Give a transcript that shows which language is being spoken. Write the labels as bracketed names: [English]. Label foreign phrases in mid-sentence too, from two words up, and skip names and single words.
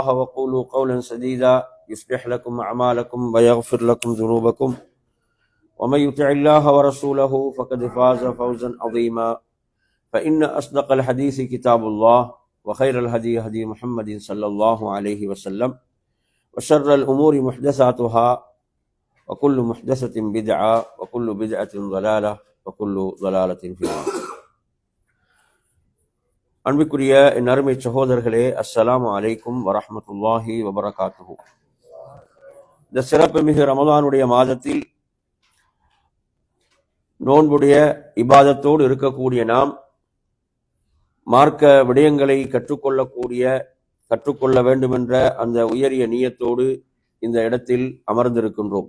[Arabic] وقولوا قولا سديدا يصلح لكم أعمالكم ويغفر لكم ذنوبكم ومن يطع الله ورسوله فقد فاز فوزا عظيما فإن أصدق الحديث كتاب الله وخير الهدي هدي محمد صلى الله عليه وسلم وشر الأمور محدثاتها وكل محدثة بدعة وكل بدعة ضلالة وكل ضلالة في النار. [Tamil] அன்பிற்குரிய என் அருமை சகோதரர்களே, [Arabic] السلام عليكم ورحمة الله وبركاته. [Tamil] இந்த சிறப்பு மிகு ரமலானுடைய மாதத்தில் நோன்புடைய இபாதத்தோடு இருக்கக்கூடிய நாம் மார்க்க விடயங்களை கற்றுக்கொள்ள வேண்டும் என்ற அந்த உயரிய நியத்தோடு இந்த இடத்தில் அமர்ந்திருக்கின்றோம்.